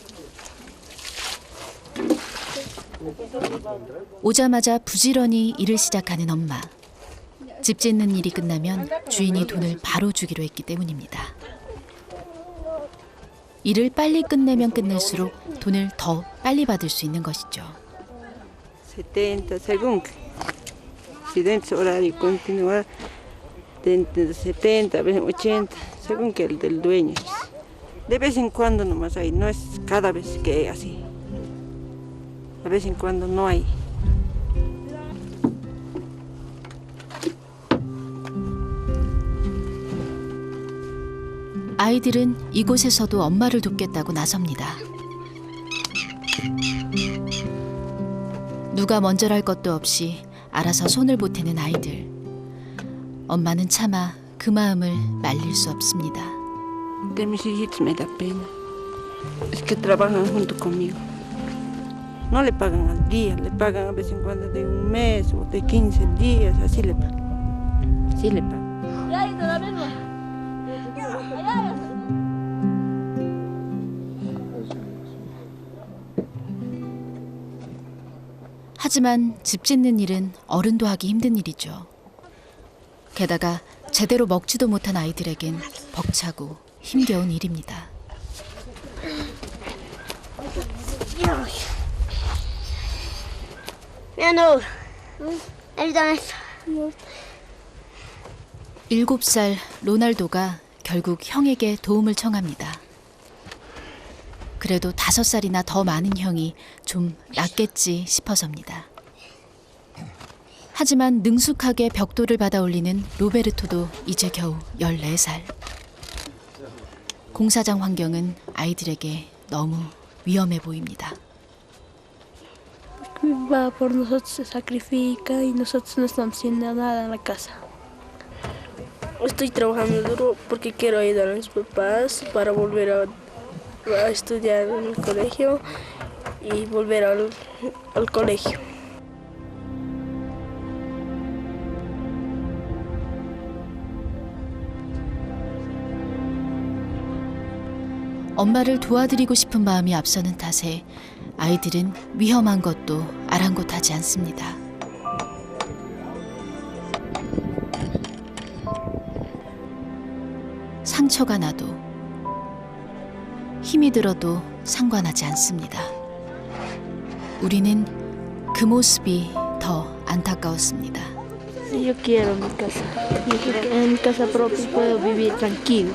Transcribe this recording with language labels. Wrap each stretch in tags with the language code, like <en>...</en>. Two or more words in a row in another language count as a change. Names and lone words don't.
<ko>오자마자 부지런히 일을 시작하는 엄마. 집 짓는 일이 끝나면 주인이 돈을 바로 주기로 했기 때문입니다. 일을 빨리 끝내면 끝낼수록 돈을 더 빨리 받을 수 있는 것이죠.</ko> <es>70 según si dentro del horario continúa dentro de 70, a veces 80, según que el del dueño. De vez en cuando nomás hay, no es cada vez que es así. De vez en cuando no hay.</es> <ko>아이들은 이곳에서도 엄마를 돕겠다고 나섭니다. 누가 먼저랄 것도 없이 알아서 손을 보태는 아이들. 엄마는 차마 그 마음을 말릴 수 없습니다.</ko> <es>De mis hijitos me da pena. Es que trabajan junto conmigo. No le pagan al día, le pagan a vez en cuando de un mes o de 15 días, así le pagan. Así le pagan.</es> <ko>하지만 집 짓는 일은 어른도 하기 힘든 일이죠. 게다가 제대로 먹지도 못한 아이들에겐 벅차고 힘겨운 일입니다.</ko> <es>Leonor, ayúdame.</es> <ko>7살 로날도가 결국 형에게 도움을 청합니다. 그래도 5살이나 더 많은 형이 좀 낫겠지 싶어서입니다. 하지만 능숙하게 벽돌을 받아 올리는 로베르토도 이제 겨우 14살. 공사장 환경은 아이들에게 너무 위험해 보입니다.</ko> <es>Mi papá por nosotros se sacrifica y nosotros no estamos haciendo nada en la casa. Estoy trabajando duro porque quiero ayudar a mis papás para volver a estudiar en el colegio y volver al colegio.</es> <ko>엄마를 도와드리고 싶은 마음이 앞서는 탓에 아이들은 위험한 것도 아랑곳하지 않습니다. 상처가 나도 힘이 들어도 상관하지 않습니다. 우리는 그 모습이 더 안타까웠습니다.</ko> <es>Yo quiero mi casa. En mi casa propia puedo vivir tranquilo.</es>